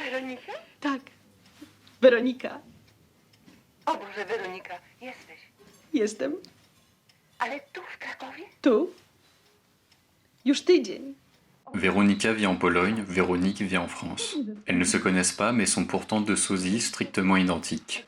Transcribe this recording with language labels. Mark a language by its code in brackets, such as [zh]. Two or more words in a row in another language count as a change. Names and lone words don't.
[pl] Weronikę? Tak. Weronika. O Boże, Weronika, jesteś. Jestem. Ale tu, w Krakowie? Tu. Już tydzień. [fr] Véronica vit en Pologne, Véronique vit en France. Elles ne se connaissent pas mais sont pourtant deux sosies strictement identiques.